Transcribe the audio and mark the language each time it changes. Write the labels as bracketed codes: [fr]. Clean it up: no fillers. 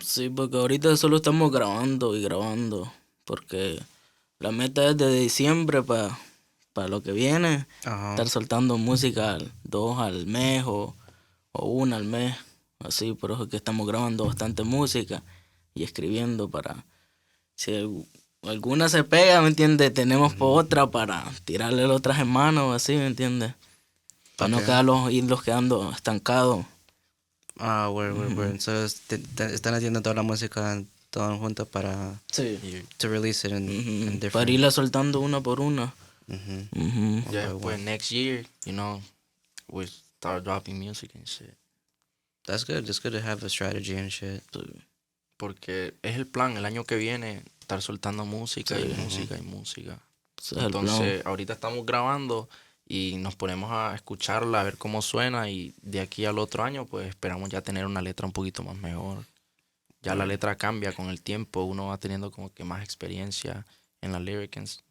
[es] Sí, porque ahorita solo estamos grabando y grabando, porque la meta es de diciembre para lo que viene, estar soltando música 2 al mes o 1 al mes, así, por eso es que estamos grabando bastante música y escribiendo para, si alguna se pega, ¿me entiendes? Tenemos otra para tirarle la otra semana o así, ¿me entiendes? Para no irlos quedando estancados. [en] Word. [es] Entonces están haciendo toda la música todo junto para Sí. [en] to release it in different. [es] Para irla soltando una por una. ya después [en] next year, you know, we start dropping music and shit. That's good. It's good to have a strategy and shit. [es] Porque es el plan, el año que viene, estar soltando música y música y música. Entonces, ahorita estamos grabando y nos ponemos a escucharla, a ver cómo suena, y de aquí al otro año, pues esperamos ya tener una letra un poquito más mejor. Ya la letra cambia con el tiempo, uno va teniendo como que más experiencia en la lyrics.